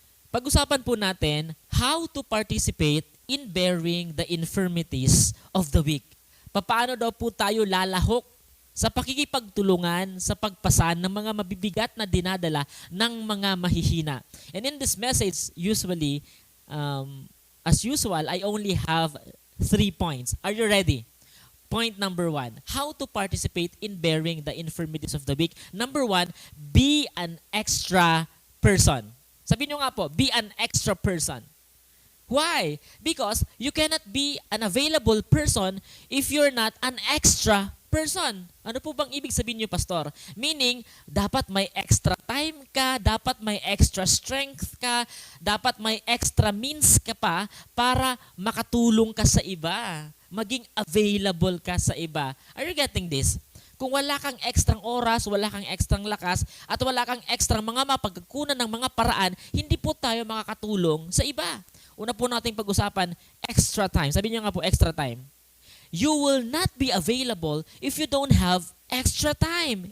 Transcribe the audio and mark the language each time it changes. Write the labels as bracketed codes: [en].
[tl] Pag-usapan po natin [en] how to participate in bearing the infirmities of the weak. [tl] Paano daw po tayo lalahok sa pakikipagtulungan sa pagpasan ng mga mabibigat na dinadala ng mga mahihina. [en] And in this message, usually, as usual, I only have 3 points. Are you ready? Point number 1, how to participate in bearing the infirmities of the weak. Number 1, be an extra person. [tl] Sabihin nyo nga po, [en] be an extra person. Why? Because you cannot be an available person if you're not an extra person. [tl] Ano po bang ibig sabihin nyo, Pastor? Meaning, dapat may extra time ka, dapat may extra strength ka, dapat may extra means ka pa para makatulong ka sa iba. Maging available ka sa iba. [en] Are you getting this? [tl] Kung wala kang ekstrang oras, wala kang ekstrang lakas, at wala kang ekstrang mga mapagkukunan ng mga paraan, hindi po tayo makakatulong sa iba. Una po nating pag-usapan, extra time. Sabi niyo nga po, extra time. [en] You will not be available if you don't have extra time.